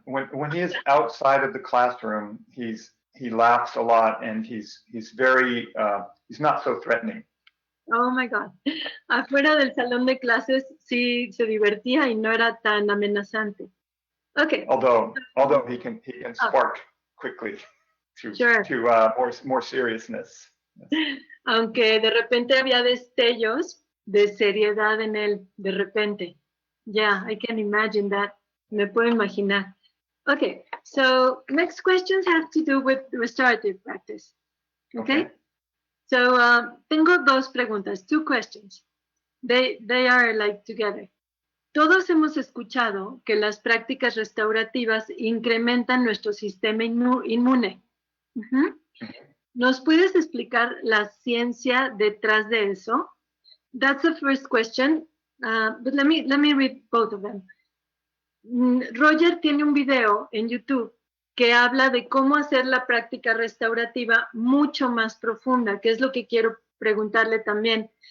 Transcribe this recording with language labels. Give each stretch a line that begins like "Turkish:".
English: When he is outside of the classroom, he laughs a lot and he's very he's not so threatening. Oh my God.
Spanish: Afuera del salón de clases sí se divertía y no era tan amenazante.
English: Okay. Although he can spark quickly to more seriousness.
Spanish: Aunque de repente había destellos de seriedad en él, de repente.
English: Yeah, I can imagine that.
Spanish: Me puedo imaginar.
English: Okay, so next questions have to do with restorative practice. Okay? So
Spanish: tengo dos preguntas,
English: two questions. They are like together.
Spanish: Todos hemos escuchado que las prácticas restaurativas incrementan nuestro sistema inmune. Uh-huh. ¿Nos puedes explicar la ciencia detrás de eso?
English: That's the first question, but let me read both of them.
Spanish: Roger tiene un video en YouTube que habla de cómo hacer la práctica restaurativa mucho más profunda, que es lo que quiero preguntarle también.